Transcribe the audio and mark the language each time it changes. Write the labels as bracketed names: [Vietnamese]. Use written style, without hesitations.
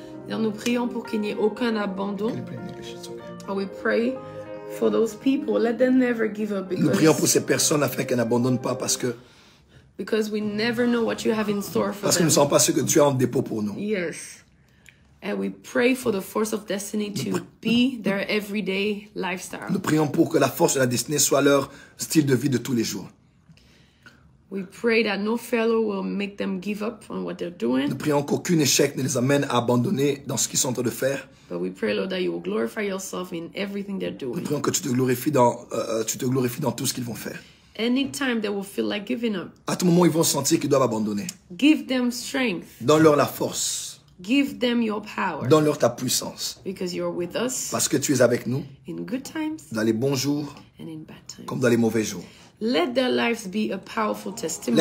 [French] Alors, nous prions pour qu'il n'y ait aucun abandon. [English] And we pray for those people. Let them never give up [French] Nous prions pour [English] because [French] ces personnes afin qu'elles n'abandonnent pas parce que [English] we never know what you have in store for [French] nous ne [English] them. [French] savons pas ce que tu as en dépôt pour nous. [English] Yes. And we pray for the force of destiny to be their everyday lifestyle. [French] Nous prions pour que la force de la destinée soit leur style de vie de tous les jours. [English] We pray that no failure will make them give up on what they're doing. [French] Nous prions qu'aucun échec ne les amène à abandonner dans ce qu'ils sont en train de faire. [English] But we pray, Lord, that you will glorify yourself in everything they're [French] Nous [English] doing. [French] prions que tu te glorifies dans tout ce qu'ils vont faire. [English] Anytime they will feel like giving up, [French] À tout moment, ils vont sentir qu'ils doivent abandonner. [English] give them strength. [French] Donne-leur la force. [English] Give them your power. [French] Donne-leur ta puissance. [English] Because you're with us [French] Parce que tu es avec nous [English] in good times [French] dans les bons jours [English] and in bad times. [French] comme dans les mauvais jours. [English] Let their lives be a powerful testimony.